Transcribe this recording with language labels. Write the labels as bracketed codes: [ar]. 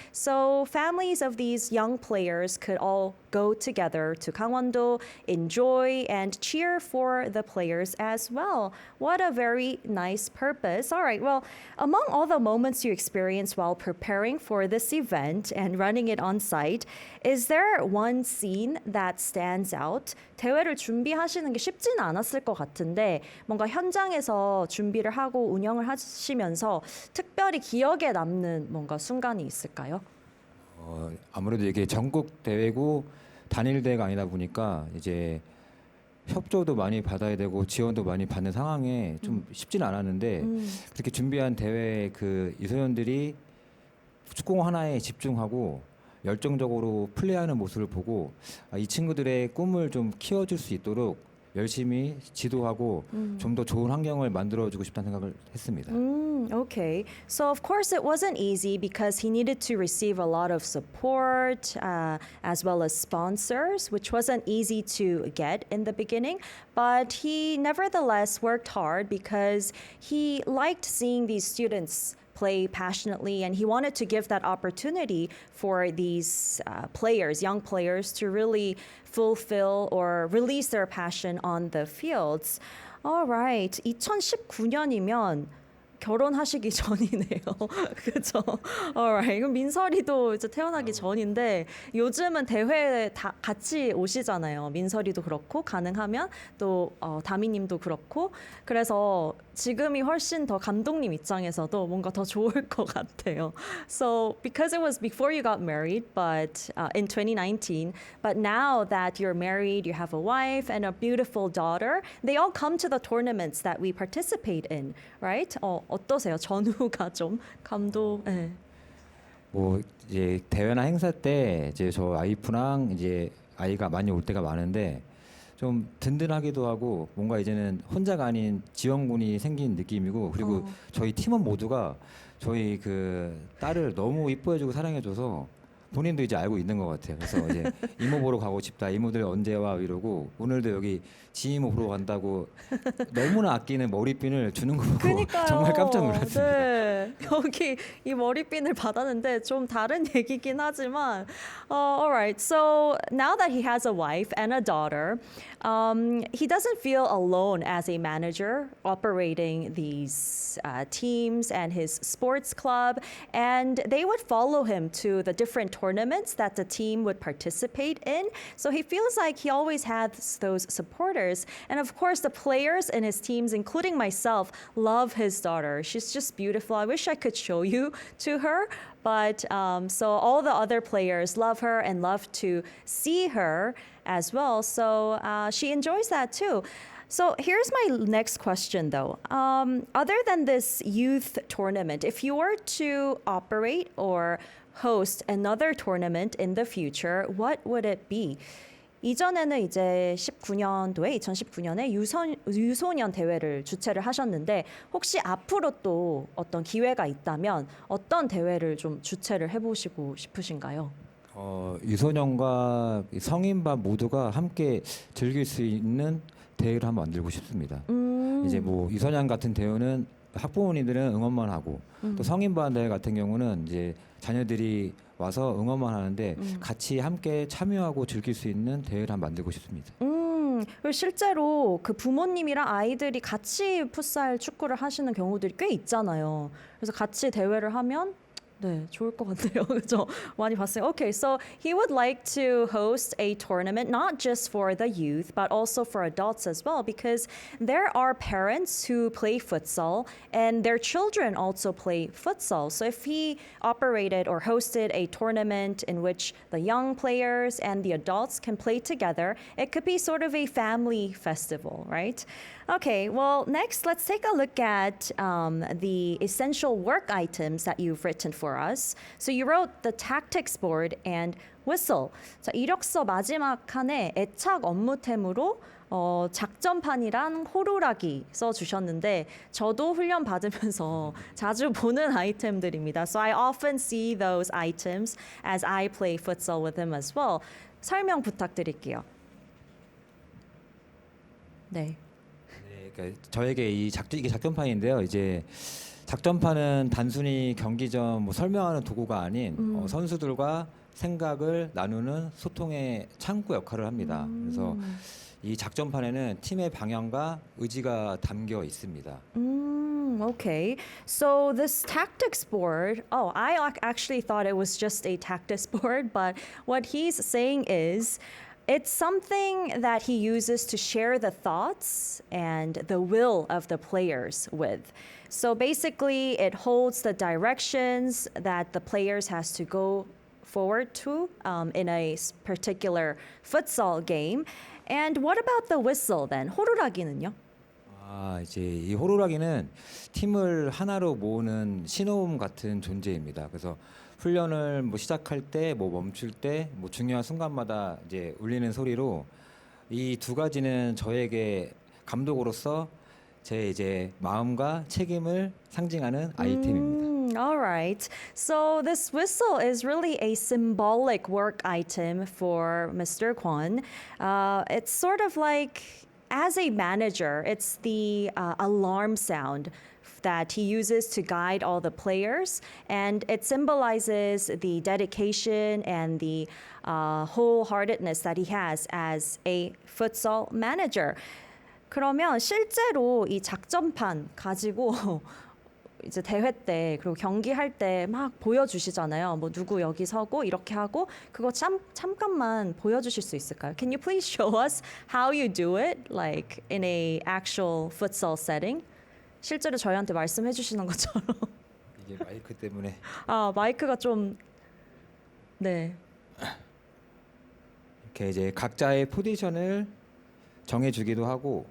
[en] So families of these young players could all go together to Gangwon-do, enjoy and cheer for the players as well. What a very nice purpose. All right, well, among all the moments you experienced while preparing for this event and running it on site, is there one scene that stands out? [ko] 대회를 준비하시는 게 쉽지는 않았을 것 같은데 뭔가 현장에서 준비를 하고 운영을 하시면서 특별히 기억에 남는 뭔가 순간이 있을까요? 아무래도 이게 전국 대회고 단일 대회가 아니다 보니까 이제 협조도 많이 받아야 되고 지원도 많이 받는 상황에 좀 쉽지는 않았는데 그렇게 준비한 대회 그 유소년들이 축구 하나에 집중하고 열정적으로 플레이하는 모습을 보고 이 친구들의 꿈을 좀 키워줄 수 있도록 열심히 지도하고 좀 더 좋은 환경을 만들어주고 싶다는 생각을 했습니다. [en] Okay. So, of course, it wasn't easy because he needed to receive a lot of support as well as sponsors, which wasn't easy to get in the beginning. But he nevertheless worked hard because he liked seeing these students play passionately, and he wanted to give that opportunity for these players, young players, to really fulfill or release their passion on the fields. All right, [ko] 2019년이면 결혼하시기 전이네요. 그죠? [en] Alright. [ko] 그럼 민설이도 이제 태어나기 전인데 요즘은 대회에 다 같이 오시잖아요. 민설이도 그렇고 가능하면 또 다미님도 그렇고 그래서 지금이 훨씬 더 감독님 입장에서도 뭔가 더 좋을 것 같아요. [en] So because it was before you got married, but in 2019, but now that you're married, you have a wife and a beautiful daughter, they all come to the tournaments that we participate in, right? [ko] 어떠세요? 전후가 좀 감독. 네. 뭐 이제 대회나 행사 때 이제 저 와이프랑 이제 아이가 많이 올 때가 많은데 좀 든든하기도 하고 뭔가 이제는 혼자가 아닌 지원군이 생긴 느낌이고 그리고 저희 팀원 모두가 저희 그 딸을 너무 이뻐해주고 사랑해줘서 본인도 이제 알고 있는 것 같아요. 그래서 이제 이모 보러 가고 싶다. 이모들 언제 와 이러고 오늘도 여기 지이모 보러 간다고 너무나 아끼는 머리핀을 주는 거 보고 그러니까요. 정말 깜짝 놀랐습니다. 네. 여기 이 머리핀을 받았는데 좀 다른 얘기긴 하지만 [en] alright. So now that he has a wife and a daughter, he doesn't feel alone as a manager operating these teams and his sports club, and they would follow him to the different tournaments that the team would participate in. So he feels like he always has those supporters. And of course, the players in his teams, including myself, love his daughter. She's just beautiful. I wish I could show you to her. But so all the other players love her and love to see her as well. So she enjoys that too. So here's my next question though. Other than this youth tournament, if you were to operate or host another tournament in the future, what would it be? [ko] 이전에는 이제 2019년에 유소년 대회를 주최를 하셨는데 혹시 앞으로 또 어떤 기회가 있다면 어떤 대회를 좀 주최를 해보시고 싶으신가요? 유소년과 성인반 모두가 함께 즐길 수 있는 대회를 한번 만들고 싶습니다. 이제 뭐 유소년 같은 대회는 학부모님들은 응원만 하고 또 성인반 대회 같은 경우는 이제 자녀들이 와서 응원만 하는데 같이 함께 참여하고 즐길 수 있는 대회를 한번 만들고 싶습니다. 그리고 실제로 그 부모님이랑 아이들이 같이 풋살 축구를 하시는 경우들이 꽤 있잖아요. 그래서 같이 대회를 하면 네, 좋을 것 같네요. 그죠? 많이 봤어요. [en] Okay, so he would like to host a tournament not just for the youth but also for adults as well because there are parents who play futsal and their children also play futsal. So if he operated or hosted a tournament in which the young players and the adults can play together, it could be sort of a family festival, right? Okay, well, next, let's take a look at the essential work items that you've written for us. So you wrote the tactics board and whistle. [ko] 자, 이력서 마지막 칸에 애착 업무템으로 작전판이랑 호루라기 써주셨는데 저도 훈련 받으면서 자주 보는 아이템들입니다. [en] So I often see those items as I play futsal with him as well. [ko] 설명 부탁드릴게요. 네. 그러니까 저에게 이게 작전판인데요. 이제 작전판은 단순히 경기 전 뭐 설명하는 도구가 아닌 선수들과 생각을 나누는 소통의 창구 역할을 합니다. 그래서 이 작전판에는 팀의 방향과 의지가 담겨 있습니다. [en] Okay. So this tactics board, I actually thought it was just a tactics board, but what he's saying is it's something that he uses to share the thoughts and the will of the players with. So basically, it holds the directions that the players has to go forward to in a particular futsal game. And what about the whistle then? [ko] 호루라기는요? 이제 이 호루라기는 팀을 하나로 모으는 신호음 같은 존재입니다. 그래서 훈련을 뭐 시작할 때, 뭐 멈출 때, 뭐 중요한 순간마다 이제 울리는 소리로 이 두 가지는 저에게 감독으로서 제 이제 마음과 책임을 상징하는 아이템입니다. [en] All right. So this whistle is really a symbolic work item for Mr. Kwon. It's sort of like, as a manager, it's the alarm sound that he uses to guide all the players, and it symbolizes the dedication and the wholeheartedness that he has as a futsal manager. [ko] 그러면 실제로 이 작전판 가지고 이제 대회 때 그리고 경기할 때 막 보여주시잖아요. 뭐 누구 여기 서고 이렇게 하고 그거 잠깐만 보여주실 수 있을까요? [en] Can you please show us how you do it, like in a actual futsal setting? [ko] 실제로 저희한테 말씀해 주시는 것처럼. 이게 마이크 때문에. 마이크가 좀 네. 이렇게 이제 각자의 포지션을 정해주기도 하고.